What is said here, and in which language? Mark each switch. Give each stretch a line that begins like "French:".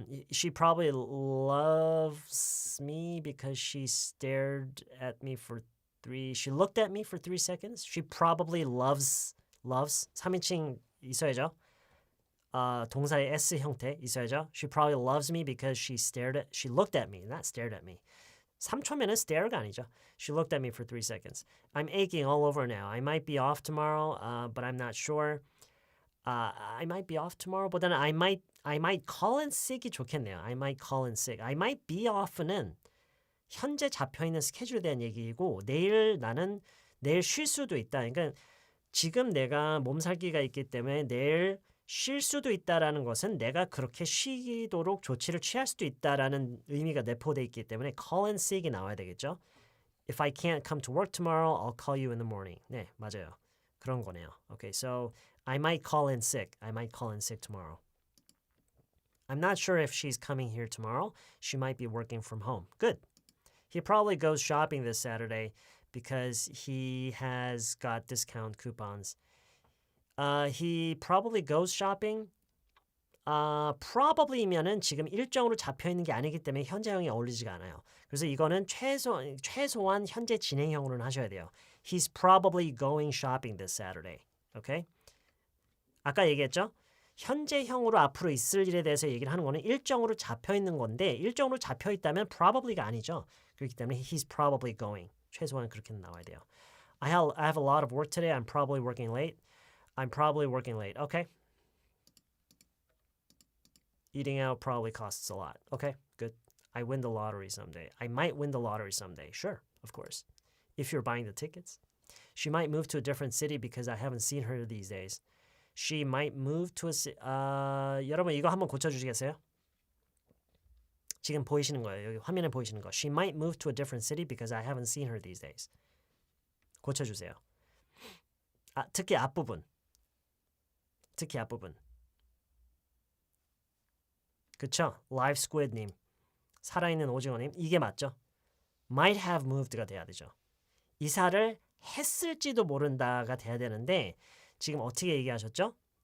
English: She probably loves me because she stared at me for she looked at me for 3 seconds. She probably loves 3인칭 있어야죠.
Korean: 동사의 S 형태 있어야죠.
English: She probably loves me because she looked at me, not stared at me.
Korean: 3초면은 stare가 아니죠.
English: She looked at me for 3 seconds. I'm aching all over now. I might be off tomorrow, but I'm not sure. I might be off tomorrow, 보다는 I might call in sick이 좋겠네요. I might call in sick.
Korean: I might be off 는 현재 잡혀있는 스케줄에 대한 얘기이고 나는 내일 쉴 수도 있다. 그러니까 지금 내가 몸살기가 있기 때문에 내일 쉴 수도 있다라는 것은 내가 그렇게 쉬도록 조치를 취할 수도 있다라는 의미가 내포되어 있기 때문에 call in sick이 나와야 되겠죠.
English: If I can't come to work tomorrow, I'll call you in the morning.
Korean: 네, 맞아요. 그런 거네요.
English: Okay, so I might call in sick. I might call in sick tomorrow. I'm not sure if she's coming here tomorrow. She might be working from home. Good. He probably goes shopping this Saturday because he has got discount coupons. He probably goes shopping.
Korean: Probably면은 지금 일정으로 잡혀 있는 게 아니기 때문에 현재형이 어울리지가 않아요. 그래서 이거는 최소한 현재 진행형으로는 하셔야 돼요.
English: He's probably going shopping this Saturday.
Korean: Okay? 아까 얘기했죠? 현재형으로 앞으로 있을 일에 대해서 얘기를 하는 거는 일정으로 잡혀 있는 건데 일정으로 잡혀 있다면 probably가 아니죠. 그렇기 때문에 he's probably going. 최소한 그렇게 나와야 돼요.
English: I have a lot of work today. I'm probably working late. I'm probably working late. Okay. Eating out probably costs a lot. Okay, good. I win the lottery someday. I might win the lottery someday. Sure, of course. If you're buying the tickets. She might move to a different city because I haven't seen her these days. She might move to a city.
Korean: 여러분 이거 한번 고쳐주시겠어요? 지금 보이시는 거예요. 여기 화면에 보이시는 거.
English: She might move to a different city because I haven't seen her these days.
Korean: 고쳐주세요. 특히 앞부분. 그쵸? Live Squid님. 살아있는 오징어님. 이게 맞죠? Might have moved가 돼야 되죠. 이사를 했을지도 모른다가 돼야 되는데 지금 어떻게 얘기하셨죠?